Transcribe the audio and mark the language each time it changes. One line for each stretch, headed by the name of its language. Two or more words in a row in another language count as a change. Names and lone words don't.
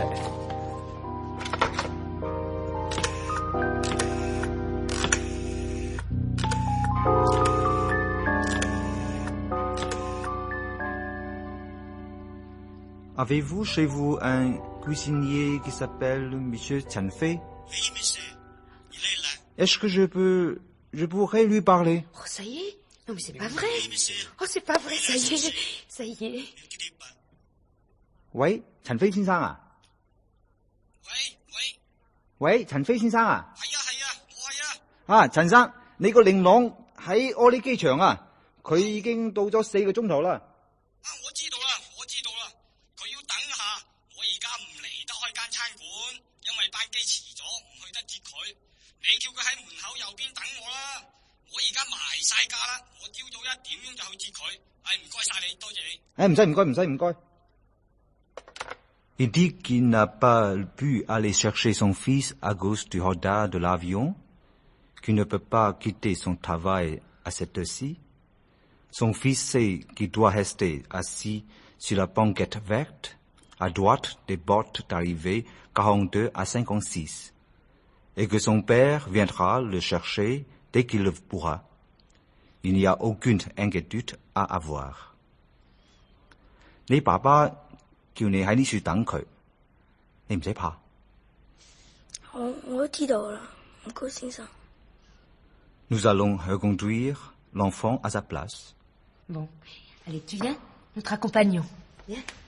French: Avez-vous chez vous un cuisinier qui s'appelle M. Chanfei? Oui, monsieur. Il est là. Est-ce que je pourrais lui parler? Oh, ça y est? Non, mais c'est pas vrai. Oui, monsieur. Oh, c'est pas vrai, ça y est. Ça y est. Ne quittez pas.
Cantonese: 喂，陳飛先生啊？喂喂。喂，陳飛先生啊？係啊係啊，我係啊。啊，陳生，你個令郎喺柯里機場啊，佢已經到咗4個鐘頭啦。啊，我知道啦，我知道啦。佢要等下，我而家唔離得開間餐館，因為班機遲咗，唔去得接佢。你叫佢喺門口右邊等我啦。我而家埋晒價啦，我朝早1點鐘就去接佢。唔該晒你，多謝你。
French: 唔該。Il dit qu'il n'a pas pu aller chercher son fils à cause du retard de l'avion, qu'il ne peut pas quitter son travail à cette heure-ci. Son fils sait qu'il doit rester assis sur la banquette verte, à droite des portes d'arrivée 42 à 56, et que son père viendra le chercher dès qu'il le pourra. Il n'y a aucune inquiétude à avoir.
Cantonese: 你爸爸叫你喺呢處等佢，你唔使怕。我知道啦，唔該先生。
French: Nous allons reconduire l'enfant à sa place. Bon, allez, tu viens? Nous te raccompagnons. Viens.